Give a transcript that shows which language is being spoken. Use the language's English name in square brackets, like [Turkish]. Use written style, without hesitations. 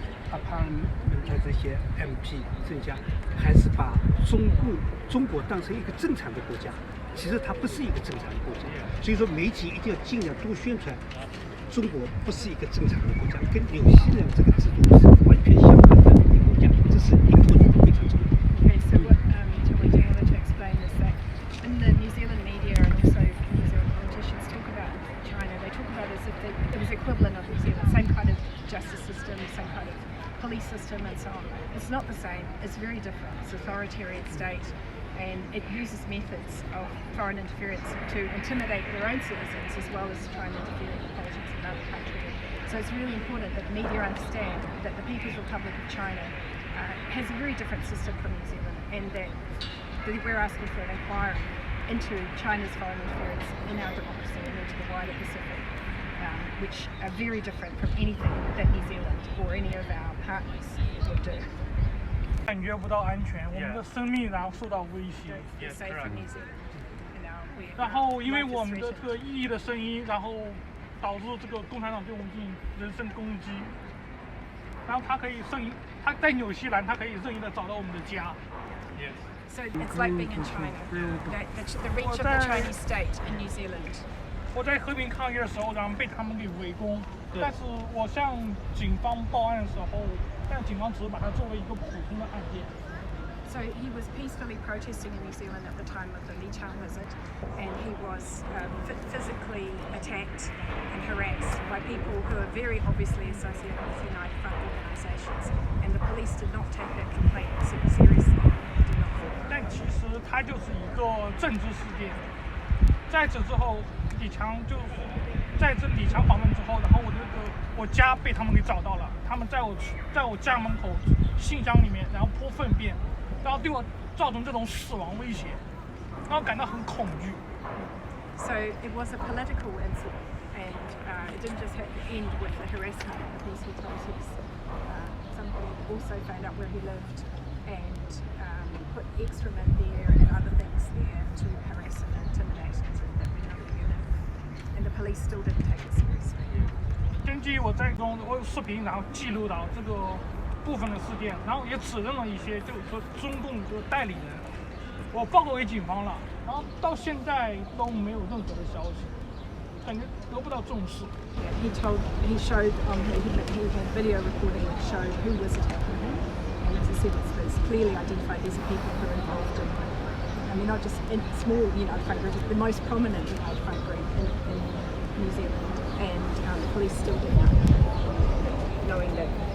[Chinese] 把他们的这些 MP 政家，还是把中国当成一个正常的国家，其实它不是一个正常的国家。所以说媒体一定要尽量多宣传，中国不是一个正常的国家，跟纽西兰这个制度是完全相反的一个国家，这是非常重要。 [English] Okay, so what Tawiti wanted to explain is that in the New Zealand media and also New Zealand politicians talk about China, they talk about it as if it was equivalent of New Zealand, same kind of justice system, same kind of police system and so on. It's not the same, it's very different. It's an authoritarian state and it uses methods of foreign interference to intimidate their own citizens as well as try and interfere in the politics of another country. So it's really important that the media understand that the People's Republic of China has a very different system from New Zealand and that we're asking for an inquiry into China's foreign interference in our democracy and into the wider Pacific, which are very different from anything that New Zealand or any of our partners would do. [Chinese] 感觉不到安全，我们的生命然后受到威胁。 [English] Feel safe in New Zealand. And our [Chinese] 然后因为我们的这个异议的声音，然后导致这个共产党对我们进行人身攻击。然后他在纽西兰，他可以任意的找到我们的家。 [English] So it's like being in China. The reach of the Chinese state in New Zealand. [Chinese] 我在和平抗议的时候，然后被他们给围攻。但是我向警方报案的时候，但警方只是把它作为一个普通的案件。 [English] So he was peacefully protesting in New Zealand at the time of the Lee Chang visit, and he was physically attacked and harassed by people who are very obviously associated with United Front organisations, and the police did not take that complaint seriously. Did not. [Chinese] 但其实它就是一个政治事件。在此之后，李强就是在这李强访问之后，然后我家被他们给找到了，他们在我家门口信箱里面，然后泼粪便。然后对我造成这种死亡威胁，让我感到很恐惧。 [English] So it was a political incident, and it didn't just end with the harassment of the peaceful protests. Somebody also found out where he lived and put extra men there and other things there to harass and intimidate him that we know where you live. And the police still didn't take it seriously. [Chinese] 根据我有视频，然后记录到这个部分的事件，然后也指认了一些就是说中共的代理人，我报告给警方了，然后到现在都没有任何的消息，感觉得不到重视。 [English] He showed he had video recording that showed who was attacking him, and as I said, it's clearly identified these are people who are involved in, I mean, not just in small United Front groups, the most prominent United Front group in New Zealand, and the police still did nothing, knowing that.